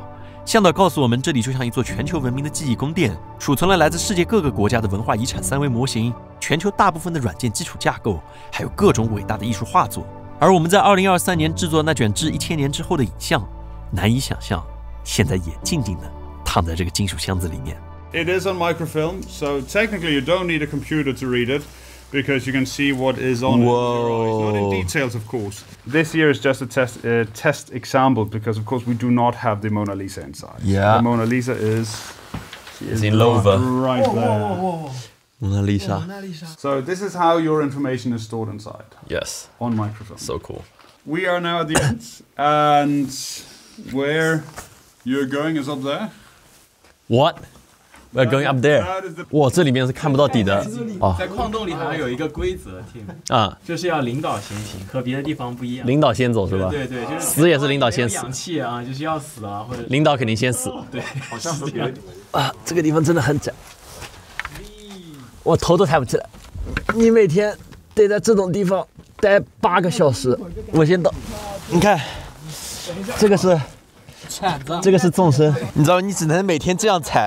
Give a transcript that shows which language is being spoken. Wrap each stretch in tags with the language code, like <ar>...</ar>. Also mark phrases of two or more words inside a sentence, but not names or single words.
<zh>向导告诉我们，这里就像一座全球文明的记忆宫殿，储存了来自世界各个国家的文化遗产3维模型，全球大部分的软件基礎架構，還有各種偉大的藝術畫作。而我們在2023年製作那卷致1000年之後的影像，難以想象，現在也靜靜的躺在這個金屬箱子裡面。</zh> <en>It is on microfilm, so technically you don't need a computer to read it, because you can see what is on your eyes. Not in details, of course. This here is just a test example, because of course we do not have the Mona Lisa inside. Yeah. The Mona Lisa is in Louvre. Right there. Mona Lisa. So this is how your information is stored inside. Yes. On microfilm. So cool. We are now at the end, and where you're going is up there. What? We're going up there.</en> <zh>哇，这里面是看不到底的。哦，在矿洞里好像有一个规則添。啊，就是要領導先行，和別的地方不一樣。領導先走是吧？對，就是死也是領導先死。氧氣啊，就是要死啊，或者。領導肯定先死。對，好像是這樣。啊，這個地方真的很窄，我頭都抬不起來。你每天得在這種地方待8個小時。我先到，你看，這個是眾生，你知道，你只能每天這樣踩。</zh>